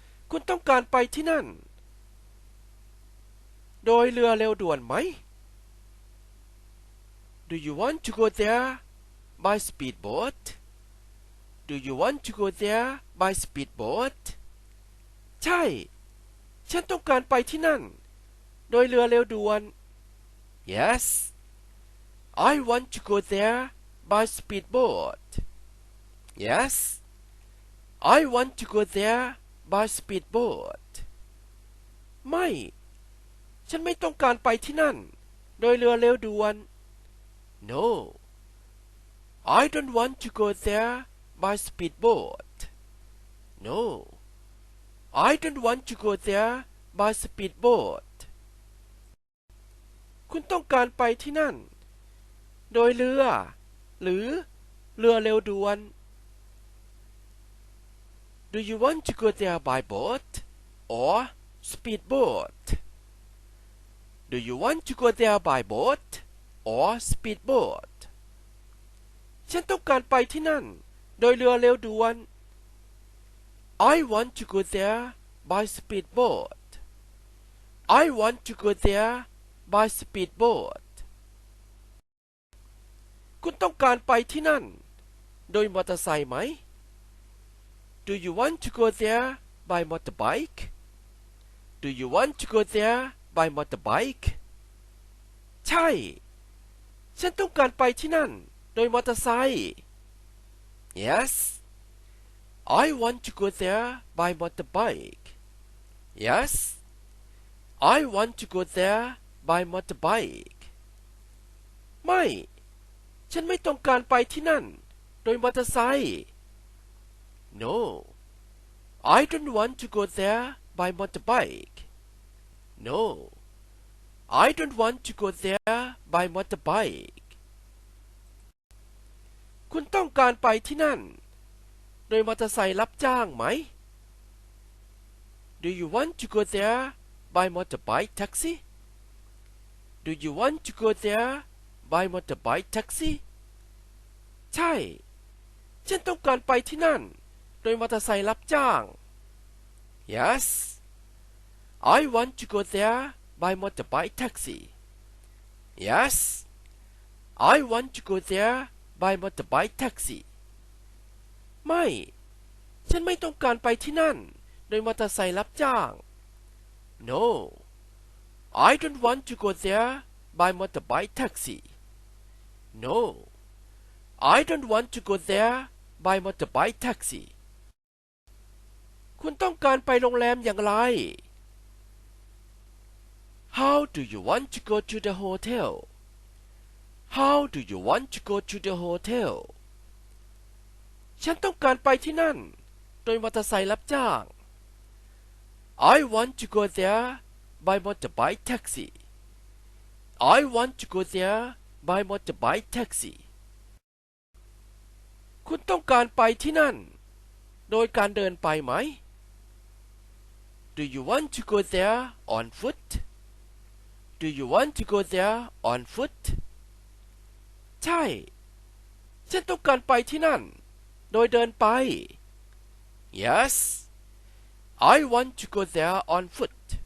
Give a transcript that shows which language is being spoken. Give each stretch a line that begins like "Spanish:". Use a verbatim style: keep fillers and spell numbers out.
Thai: คุณต้องการไปที่นั่นโดยเรือเร็วด่วนไหม
English: Do you want to go there by speedboat Do you want to go there by speedboat
Thai: ใช่ ฉันต้องการไปที่นั่นโดยเรือเร็วด่วน
English: Yes I want to go there by speedboat. Yes, I want to go there by speedboat.
Thai: ไม่ ฉันไม่ต้องการไปที่นั่น โดยเรือเร็วด่วน
English: No, I don't want to go there by speedboat. No, I don't want to go there by speedboat.
Thai: คุณต้องการไปที่นั่น โดยเรือ หรือเรือเร็วด่วน
English: Do you want to go there by boat or speedboat? Do you want to go there by boat or speedboat?
Thai: ฉันต้องการไปที่นั่น โดยเรือเร็วด่วน
English: I want to go there by speedboat. I want to go there by speedboat.
Thai: คุณต้องการไปที่นั่น โดยมอเตอร์ไซค์ไหม
English: Do you want to go there by motorbike? Do you want to go there by motorbike?
Thai: ใช่ ฉันต้องการไปที่นั่น โดยมอเตอร์ไซค์
English: Yes, I want to go there by motorbike. Yes, I want to go there by motorbike.
Thai: ไม่ ฉันไม่ต้องการไปที่นั่น โดยมอเตอร์ไซค์
English: No, I don't want to go there by motorbike. No, I don't want to go there by motorbike.
Thai: คุณต้องการไปที่นั่น โดยมอเตอร์ไซค์รับจ้างไหม
English: Do you want to go there by motorbike taxi? Do you want to go there by motorbike taxi?
Thai: ใช่ ฉันต้องการไปที่นั่น โดยมอเตอร์ไซค์รับจ้าง
English: Yes, I want to go there by motorbike taxi. Yes, I want to go there by motorbike taxi.
Thai: ไม่ ฉันไม่ต้องการไปที่นั่น โดยมอเตอร์ไซค์รับจ้าง
English: No, I don't want to go there by motorbike taxi. No, I don't want to go there by motorbike taxi.
Thai: คุณต้องการไปโรงแรมอย่างไร
English: How do you want to go to the hotel? How do you want to go to the hotel?
Thai: ฉันต้องการไปที่นั่น โดยมอเตอร์ไซค์รับจ้าง
English: I want to go there by motorbike taxi. I want to go there by motorbike taxi.
Thai: คุณต้องการไปที่นั่น โดยการเดินไปไหม
English: Do you want to go there on foot? Do you want to go there on foot?
Thai: ใช่ ฉันต้องการไปที่นั่น โดยเดินไป
English: Yes, I want to go there on foot.